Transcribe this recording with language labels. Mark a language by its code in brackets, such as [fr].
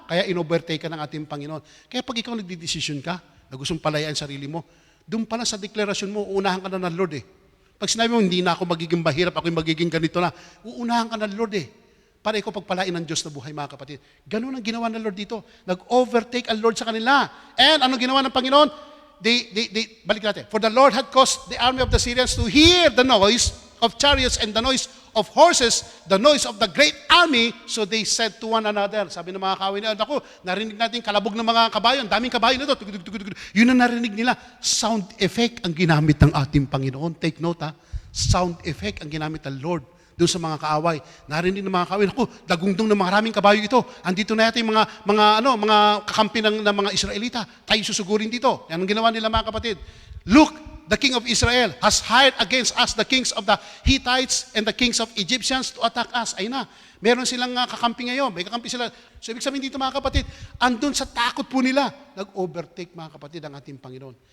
[tl] Kaya in-overtake ka ng ating Panginoon. Kaya pag ikaw nagdidesisyon ka, na gustong palayaan sarili mo, doon pala sa deklarasyon mo, uunahan ka na ng Lord . Pag sinabi mo, hindi na ako magiging mahirap, ako yung magiging ganito na, uunahan ka ng Lord . Para ikaw pagpalain ng Diyos na buhay, mga kapatid. Ganun ang ginawa ng Lord dito. Nag-overtake ang Lord sa kanila. And anong ginawa ng Panginoon? Balik natin. [en] For the Lord had caused the army of the Syrians to hear the noise of chariots and the noise of horses, the noise of the great army, so they said to one another. [tl] Sabi ng mga kawin nila, naku, narinig natin kalabog ng mga kabayo, ang daming kabayo nito. Yun ang narinig nila. Sound effect ang ginamit ng ating Panginoon. Take note, sound effect ang ginamit ng Lord doon sa mga kaaway. Narinig ng mga kaaway, naku, dagundong ng maraming kabayo ito. Andito na yata yung mga kakampi ng mga Israelita. Tayo susugurin dito. Yan ang ginawa nila, mga kapatid. [en] Look, the king of Israel has hired against us the kings of the Hittites and the kings of Egyptians to attack us. [tl] Ayun na, meron silang kakampi ngayon. May kakampi sila. So, ibig sabihin dito, mga kapatid, andun sa takot po nila, nag-overtake, mga kapatid, ang ating Panginoon.